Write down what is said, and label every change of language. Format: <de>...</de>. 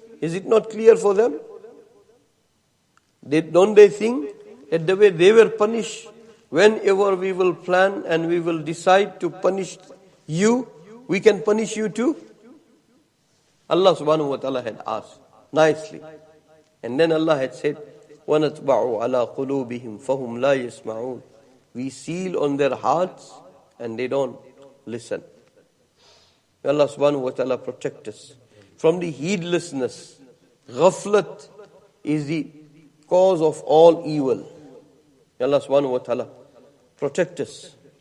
<en>Is it not clear for them? Don't they think that the way they were punished, whenever we will plan and we will decide to punish you, we can punish you too? Allah subhanahu wa ta'ala had asked nicely. And then Allah had said,</en> <ar>وَنَتْبَعُ عَلَىٰ قُلُوبِهِمْ فَهُمْ لَا يَسْمَعُونَ.</ar> <en>We seal on their hearts and they don't listen. May Allah subhanahu wa ta'ala protect us from the heedlessness. Ghaflat is the cause of all evil. May Allah subhanahu wa ta'ala protect us.</en>